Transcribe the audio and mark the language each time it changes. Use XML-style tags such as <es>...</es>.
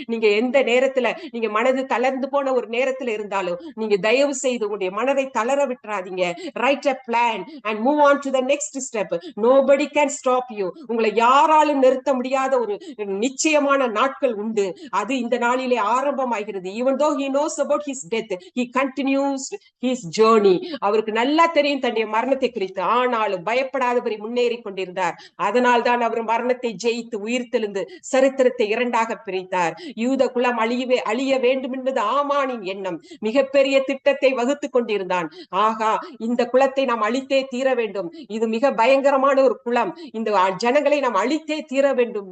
<ta>நீங்க எந்த நேரத்துல நீங்க மனது தளர்ந்து போன ஒரு நேரத்துல இருந்தாலும் நீங்க தயவு செய்து உங்களுடைய மனதை தளர விட்டுறாதீங்க.</ta> <en>Write a plan and move on to the next step. Nobody can stop you.</en> <ta>உங்களை யாராலும் நிறுத்த முடியாத ஒரு நிச்சயமான நாட்கள் உண்டு. அது இந்த நாளிலே ஆரம்பமாகிறது.</ta> <en>Even though he knows about his death, he continues his journey.</en> <ta>அவருக்கு நல்லா தெரியும் தன்னுடைய மரணத்தை குறித்து. ஆனாலும் பயப்படாதபடி முன்னேறி கொண்டிருந்தார். அதனால் தான் அவர் மரணத்தை ஜெயித்து உயிர்த்தெழுந்து சரித்திரத்தை இரண்டாக பிரித்தார். யூத குலம் அழிய வேண்டும் என்பது ஆமானின் எண்ணம். மிகப்பெரிய திட்டத்தை வகுத்து கொண்டிருந்தான். ஆகா, இந்த குலத்தை நாம் அழித்தே தீர வேண்டும், இது மிக பயங்கரமான ஒரு குலம், இந்த ஜனங்களை நாம் அழித்தே தீர வேண்டும்.</ta>